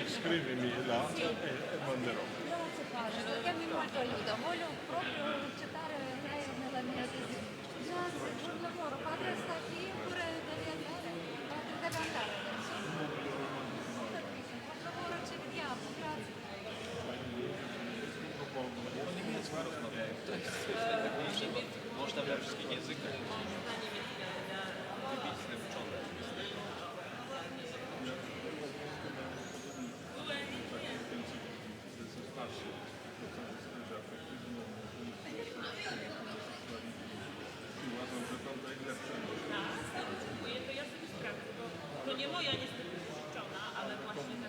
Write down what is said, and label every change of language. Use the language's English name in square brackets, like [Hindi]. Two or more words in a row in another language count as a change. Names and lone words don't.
[Italian] Scrivimi là e manderò. Grazie padre, perché mi molto aiuta. Voglio proprio accettare lei nella mia vita. Grazie, buon lavoro. Padre sta qui oppure deve andare? Padre deve andare adesso. Buon lavoro, ci vediamo, grazie. [Polish] Można we wszystkich językach. Wybitny uczony. Dziękuję, to ja sobie sprawdzę, bo to nie moja niestety uczona, ale właśnie tak.